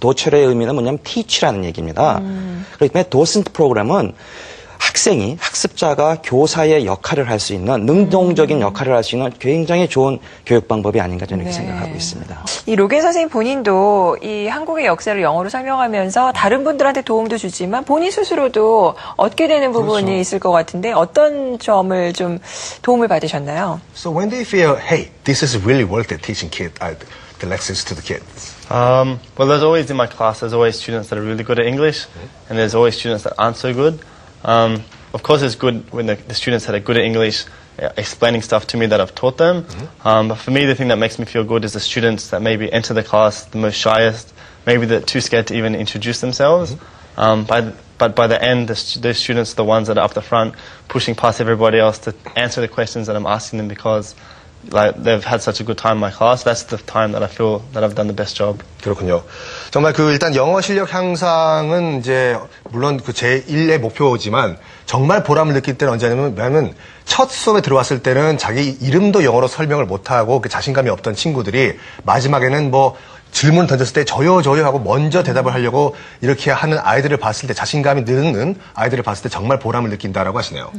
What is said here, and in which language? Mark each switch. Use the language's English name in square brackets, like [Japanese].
[Korean] 도체레의 의미는 뭐냐면 teach라는 얘기입니다. 그렇기 때문에 도슨트 프로그램은 학습자가 교사의 역할을 할 수 있는 능동적인 역할을 할 수 있는 굉장히 좋은 교육 방법이 아닌가 저는 이렇게 생각하고 있습니다. 이 로겐 선생님 본인도 이 한국의 역사를 영어로 설명하면서 다른 분들한테 도움도 주지만 본인 스스로도 얻게 되는 부분이 있을 것 같은데 어떤 점을 좀 도움을 받으셨나요? [English] So when do you feel, hey, this is really worth it teaching the lessons to the kids? Well, there's always in my class, there's always students that are really good at English, and there's always students that aren't so good. Of course, it's good when the students that are good at English explaining stuff to me that I've taught them. But for me, the thing that makes me feel good is the students that maybe enter the class the most shyest, maybe they're too scared to even introduce themselves. But by the end, those students are the ones that are up the front, pushing past everybody else to answer the questions that I'm asking them because they've had such a good time in my class. That's the time that I feel that I've done the best job. [Korean] 그렇군요. 정말 일단 영어 실력 향상은 이제 물론 제1의 목표지만 정말 보람을 느낄 때는 언제냐면 첫 수업에 들어왔을 때는 자기 이름도 영어로 설명을 못하고 자신감이 없던 친구들이 마지막에는 질문을 던졌을 때 저요 하고 먼저 대답을 하려고 이렇게 하는 아이들을 봤을 때 자신감이 느는 아이들을 봤을 때 정말 보람을 느낀다라고 하시네요.